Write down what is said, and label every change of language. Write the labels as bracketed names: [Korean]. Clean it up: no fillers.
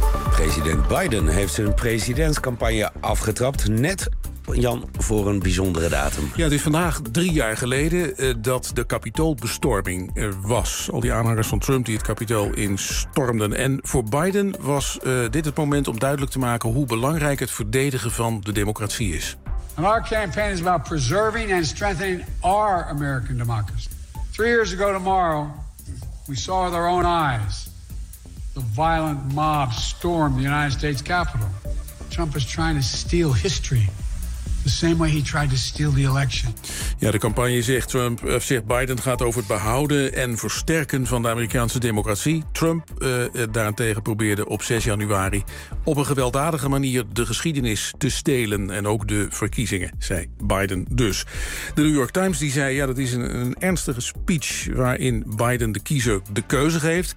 [Dutch] President Biden heeft zijn presidentscampagne afgetrapt, net Jan, voor een bijzondere datum. Ja, het is vandaag 3 jaar geleden dat de Capitoolbestorming was. Al die aanhangers van Trump die het Capitool instormden. En voor Biden was dit het moment om duidelijk te maken hoe belangrijk het verdedigen van de democratie is. [English] And our campaign is about preserving and strengthening our American democracy. 3 years ago tomorrow, we saw with our own eyes the violent mob storm the United States Capitol. Trump is trying to steal history. The same way he tried to steal the election. [Dutch] Ja, de campagne zegt Trump, zegt Biden, gaat over het behouden en versterken van de Amerikaanse democratie. Trump daarentegen probeerde op 6 januari op een gewelddadige manier de geschiedenis te stelen en ook de verkiezingen, zei Biden dus. De New York Times die zei, ja, dat is een ernstige speech waarin Biden de kiezer de keuze geeft.